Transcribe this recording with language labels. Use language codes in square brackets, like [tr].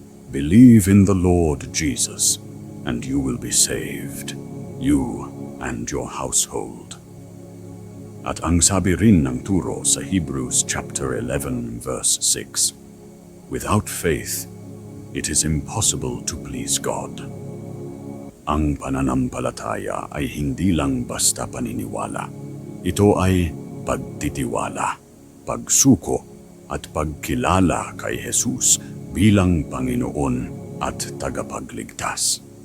[en] Believe in the Lord Jesus, and you will be saved, you and your household. [tl] At ang sabi rin ng turo sa Hebrews chapter 11 verse 6. [en] Without faith, it is impossible to please God. [tl] Ang pananampalataya ay hindi lang basta paniniwala. Ito ay pagtitiwala, pagsuko at pagkilala kay Jesus bilang Panginoon at tagapagligtas.